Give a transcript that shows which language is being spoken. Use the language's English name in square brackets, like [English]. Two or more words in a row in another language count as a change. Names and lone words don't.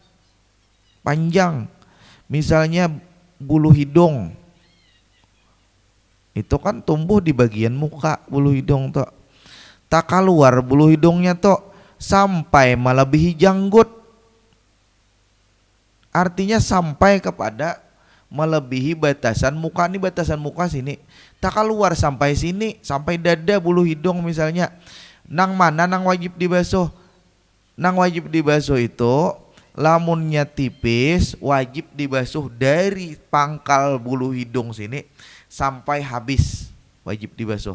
[Indonesian] Misalnya bulu hidung itu kan tumbuh di bagian muka, bulu hidung tuh tak keluar, bulu hidungnya tuh sampai melebihi janggut, artinya sampai kepada melebihi batasan muka. Nih batasan muka sini, tak keluar sampai sini, sampai dada bulu hidung misalnya. [Banjar] Nang mana nang wajib dibasuh? Nang wajib dibasuh itu lamunnya tipis, wajib dibasuh dari pangkal bulu hidung sini sampai habis, wajib dibasuh.